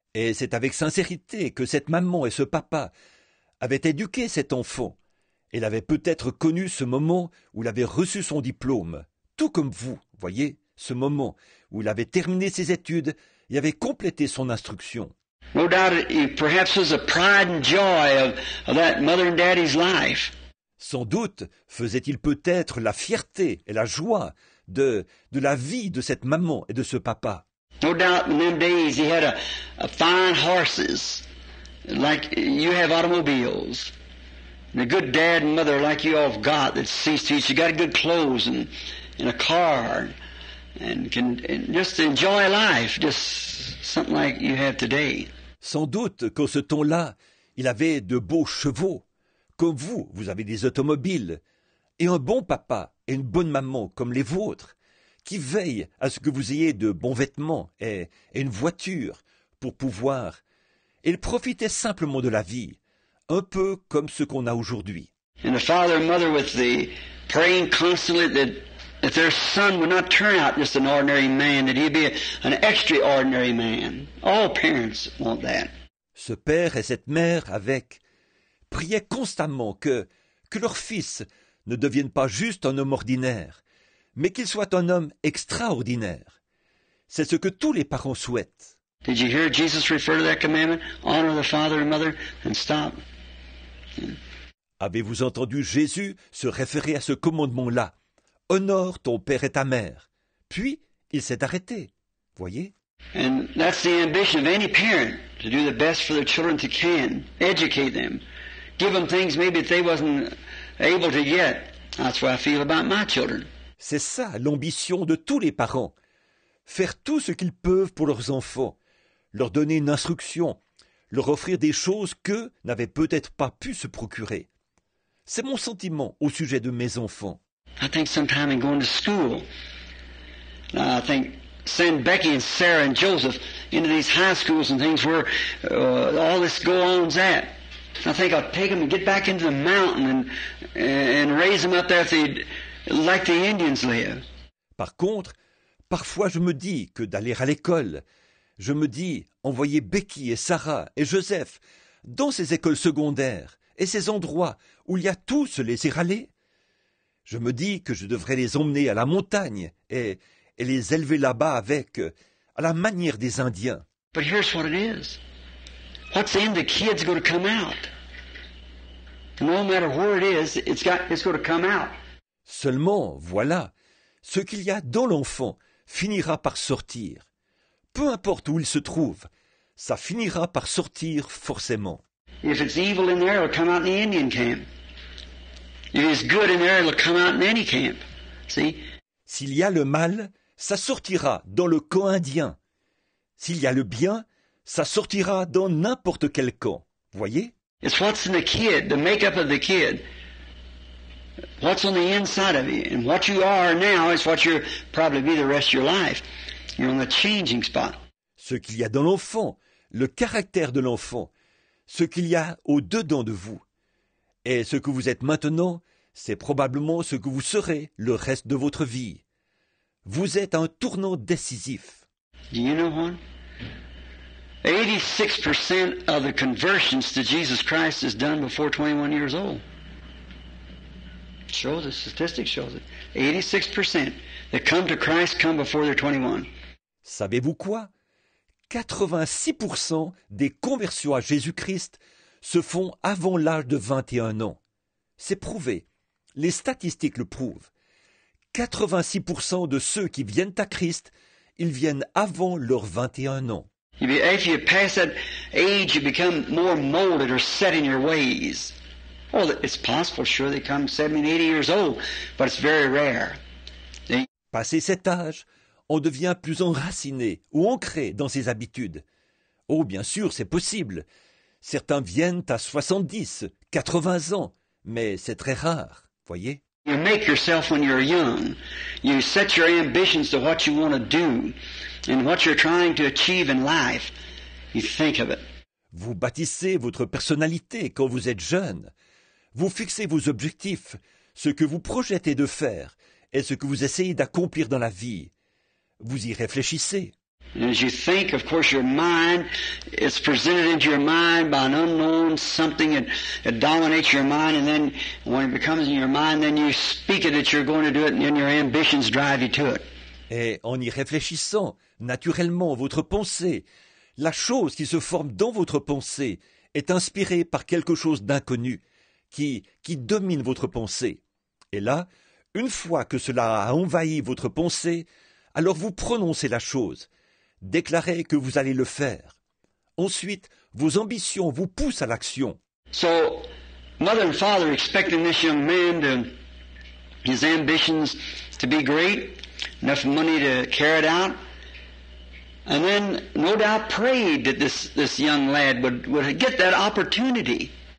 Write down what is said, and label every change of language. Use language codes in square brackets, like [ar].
[fr] Et c'est avec sincérité que cette maman et ce papa avaient éduqué cet enfant. Elle avait peut-être connu ce moment où il avait reçu son diplôme, tout comme vous, voyez, ce moment où il avait terminé ses études et avait complété son instruction. [en] No doubt it perhaps was the pride and joy of that mother and daddy's life. [fr] Sans doute faisait-il peut-être la fierté et la joie de la vie de cette maman et de ce papa. [en] No doubt in them days he had a fine horses, like you have automobiles. And a good dad and mother like you all have got that sees to it. You got good clothes and a car and can just enjoy life, just something like you have today. [fr] Sans doute qu'en ce temps-là, il avait de beaux chevaux, comme vous, vous avez des automobiles, et un bon papa et une bonne maman comme les vôtres, qui veillent à ce que vous ayez de bons vêtements et une voiture pour pouvoir. Et il profitait simplement de la vie, un peu comme ce qu'on a aujourd'hui. [en] And the father and mother with the praying constantly that their son would not turn out just an ordinary man, that he'd be an extraordinary man. All parents want that. [fr] Ce père et cette mère priaient constamment que leur fils ne devienne pas juste un homme ordinaire, mais qu'il soit un homme extraordinaire. C'est ce que tous les parents souhaitent. [en] Did you hear Jesus refer to that commandment? Honor the father and mother and stop. [fr] Avez-vous entendu Jésus se référer à ce commandement-là? Honore ton père et ta mère. Puis, il s'est arrêté. Voyez? [en] And that's the ambition of any parent, to do the best for their children they can, educate them, give them things maybe that they wasn't able to get. That's what I feel about my children. [fr] C'est ça l'ambition de tous les parents. Faire tout ce qu'ils peuvent pour leurs enfants, leur donner une instruction, leur offrir des choses qu'eux n'avaient peut-être pas pu se procurer. C'est mon sentiment au sujet de mes enfants. [en] I think sometime in going to school, I think send Becky and Sarah and Joseph into these high schools and things where all this go-on's at. I think I'll take them and get back into the mountain and raise them up there like the Indians live. [fr] Par contre, parfois je me dis que d'aller à l'école, je me dis envoyer Becky et Sarah et Joseph dans ces écoles secondaires et ces endroits où il y a tout se laisser aller. Je me dis que je devrais les emmener à la montagne et les élever là-bas à la manière des Indiens. [en] But here's what it is. What's in the kid's going to come out. No matter where it is, it's going to come out. [fr] Seulement, voilà, ce qu'il y a dans l'enfant finira par sortir. Peu importe où il se trouve, ça finira par sortir forcément. [en] If it's evil in there, it'll come out in the Indian camp. If it's good in there, it'll come out in any camp. See? [fr] S'il y a le mal, ça sortira dans le camp indien. S'il y a le bien, ça sortira dans n'importe quel camp. Voyez? [en] It's what's in the kid, the makeup of the kid. What's on the inside of you. And what you are now is what you'll probably be the rest of your life. You're on the changing spot. [fr] Ce qu'il y a dans l'enfant, le caractère de l'enfant, ce qu'il y a au-dedans de vous. Et ce que vous êtes maintenant, c'est probablement ce que vous serez le reste de votre vie. Vous êtes un tournant décisif. [en] Do you know what? 86% of the conversions to Jesus Christ is done before 21 years old. It shows it, statistics shows it. 86% that come to Christ come before they're 21. [fr] Savez-vous quoi? 86% des conversions à Jésus-Christ se font avant l'âge de 21 ans. C'est prouvé. Les statistiques le prouvent. 86% de ceux qui viennent à Christ, ils viennent avant leurs 21 ans. [en] If you pass that age, you become more molded or set in your ways. Oh, it's possible, sure, they come 70, 80 years old, but it's very rare. [fr] Passé cet âge, on devient plus enraciné ou ancré dans ses habitudes. Oh, bien sûr, c'est possible. Certains viennent à 70, 80 ans, mais c'est très rare, voyez. [en] You make yourself when you're young. You set your ambitions to what you want to do and what you're trying to achieve in life. You think of it. [fr] Vous bâtissez votre personnalité quand vous êtes jeune. Vous fixez vos objectifs, ce que vous projetez de faire et ce que vous essayez d'accomplir dans la vie. Vous y réfléchissez. [en] And as you think, of course, your mind, it's presented into your mind by an unknown something that dominates your mind, and then when it becomes in your mind, then you speak it that you're going to do it, and then your ambitions drive you to it. [fr] Et en y réfléchissant, naturellement, votre pensée, la chose qui se forme dans votre pensée, est inspirée par quelque chose d'inconnu, qui domine votre pensée. Et là, une fois que cela a envahi votre pensée, alors vous prononcez la chose, déclarez que vous allez le faire. Ensuite, vos ambitions vous poussent à l'action. [en] So, mother and father expecting this young man to, his ambitions to be great, enough money to carry it out, and then no doubt prayed that this young lad would get that opportunity.